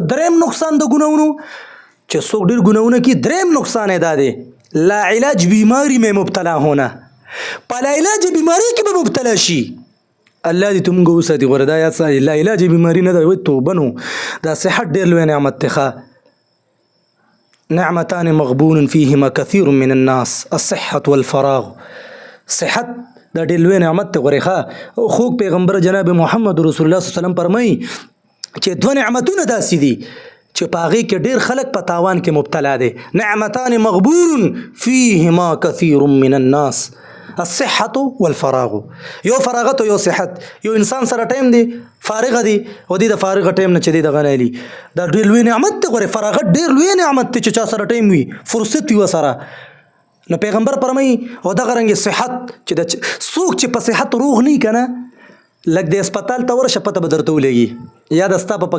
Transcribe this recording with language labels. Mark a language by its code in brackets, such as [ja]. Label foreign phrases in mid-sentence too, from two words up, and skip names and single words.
[ps] دریم نقصان د ګناونو چې څوک ډېر ګناونه کوي دریم نقصان یې دا دی [ur] لا علاج بیماری میں مبتلا ہونا [ps] په لا علاج بیماری کې به مبتلا شي الله دې ته موږ وساتي غوره دا یاد ساتئ لا علاج بیماری نه ده وایي توبه نو دا صحت ډېر لوی نعمت دی [ar] نعمتان مغبون فيهما كثير من الناس الصحة والفراغ [ps] صحت دا ډېر لوی نعمت دی غورې ښه خوږ پیغمبر جناب محمد رسول الله [ar] صلی الله علیه وسلم [ps] فرمایي چې دوه نعمتونه داسې دي چې په هغې کې ډېر خلک په تاوان کې مبتلا دی [ar] نعمتان مغبون فيهما كثير من الناس الصحة والفراغ [ps] یو فراغت او یو صحت یو انسان سره ټایم دی فارغه دی او د فارغه ټایم نه چې دی دغه نه لي دا ډېر لوی نعمت دی غورې فراغت ډېر لوی نعمت دی چې چا سره ټایم وي فرصت وي ورسره نو پیغمبر فرمایي او دغه رنګې صحت چې د څوک چې په صحت روغ نه وي که نه لږ د هسپتال ته ورشه پته به درته ولګي یا د ستا په